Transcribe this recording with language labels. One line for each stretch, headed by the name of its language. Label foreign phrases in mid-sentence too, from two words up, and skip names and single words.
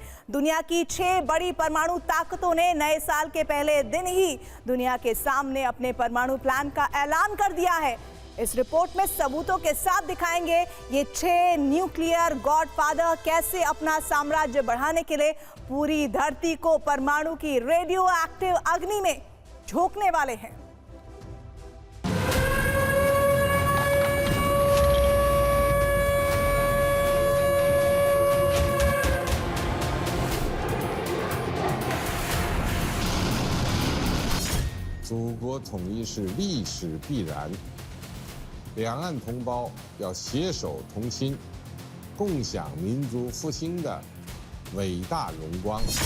Hindi: दुनिया की 6 बड़ी परमाणु ताकतों ने नए साल के पहले दिन ही दुनिया के सामने अपने परमाणु प्लान का ऐलान कर दिया है। इस रिपोर्ट में सबूतों के साथ दिखाएंगे ये 6
English: nuclear godfather
Hindi: कैसे अपना साम्राज्य बढ़ाने के लिए पूरी धरती को परमाणु की रेडियो एक्टिव अग्नि में झोंकने वाले हैं।
Chinese: 祖国统一是历史必然，两岸同胞要携手同心，共享民族复兴的伟大荣光。